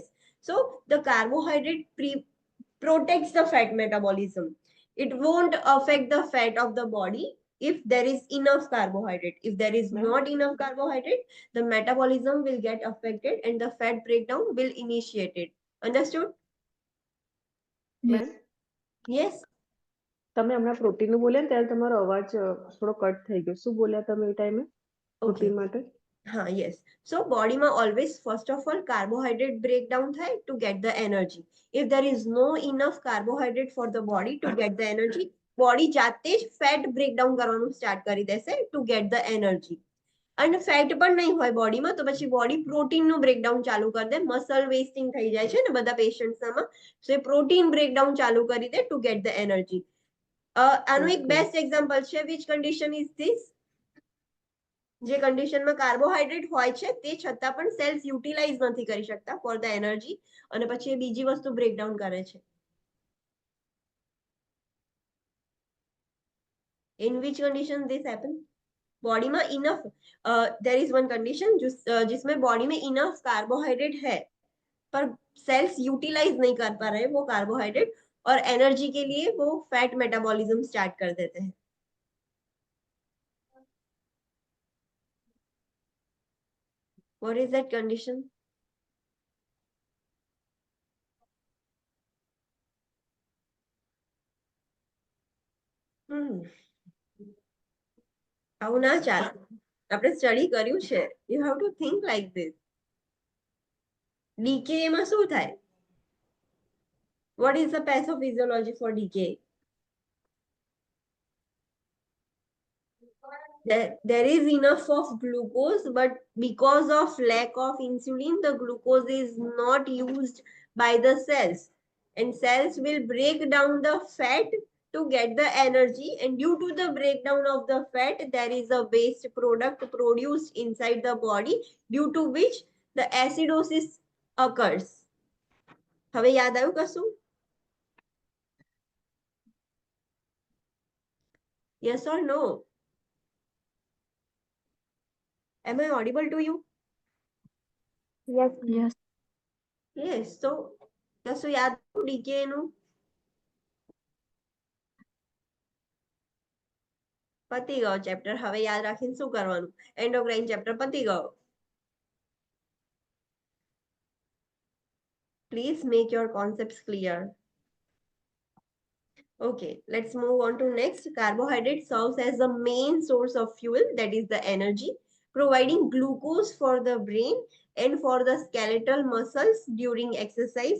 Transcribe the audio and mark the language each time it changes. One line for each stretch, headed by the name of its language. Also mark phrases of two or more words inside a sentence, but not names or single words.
English: So the carbohydrate protects the fat metabolism. It won't affect the fat of the body if there is enough carbohydrate. If there is not enough carbohydrate, the metabolism will get affected and the fat breakdown will initiate it. Understood? Yes. Yes.
Gujarati: તમે હમણાં પ્રોટીનનું બોલ્યા ને ત્યારે તમારો અવાજ થોડો કટ થઈ ગયો. શું બોલ્યા તમે એ ટાઈમે
English: Okay.
Gujarati: પ્રોટીન માટે?
English: Yes. So body ma always first of all carbohydrate breakdown થાય to get the energy. If there is no enough carbohydrate for the body to get the energy, body
Gujarati: જાતે જ
English: fat breakdown કરવાનું start
Gujarati: કરી દેશે
English: to get the energy. And fat
Gujarati: પણ નહીં હોય બોડીમાં તો પછી બોડી પ્રોટીનનું બ્રેકડાઉન ચાલુ કરી દે.
English: muscle wasting
Gujarati: થઈ જાય છે ને બધા પેશન્ટ્સમાં, so એ
English: protein breakdown
Gujarati: ચાલુ કરી દે
English: to get the energy.
Gujarati: આનું એક
English: best example
Gujarati: છે.
English: which condition is this?
Gujarati: જે કન્ડિશનમાં કાર્બોહાઈડ્રેટ હોય છે તે છતાં પણ
English: cells utilize
Gujarati: નથી કરી શકતા
English: for the energy
Gujarati: અને પછી એ બીજી વસ્તુ બ્રેકડાઉન કરે છે.
English: In which condition this happen?
Hindi: बॉडी में
English: enough there is one condition
Hindi: जिसमें बॉडी में
English: enough carbohydrate
Hindi: है पर
English: cells utilize
Hindi: नहीं कर पा रहे वो कार्बोहाइड्रेट और एनर्जी के लिए वो
English: fat metabolism start
Hindi: कर देते हैं.
English: What is that condition?
Gujarati: આવું ના ચાલે. આપણે સ્ટડી કર્યું છે.
English: You have to think like this.
Gujarati: decay માં શું થાય?
English: What is the pathophysiology for decay? There is enough of glucose, but because of lack of insulin, the glucose is not used by the cells. And cells will break down the fat to get the energy. And due to the breakdown of the fat, there is a waste product produced inside the body, due to which the acidosis occurs.
Gujarati: હવે યાદ આવ્યું કશું?
English: Yes or no? Am I audible to you? Yes. Yes. Yes. So
Gujarati: કશું યાદ ડીકે નું? પતી ગયો ચેપ્ટર. હવે યાદ રાખીને શું કરવાનું?
English: endocrine chapter
Gujarati: પતી ગયો.
English: Please make your concepts clear. Okay, let's move on to next. Carbohydrate serves as the main source of fuel, that is the energy, providing glucose for the brain and for the skeletal muscles during exercise.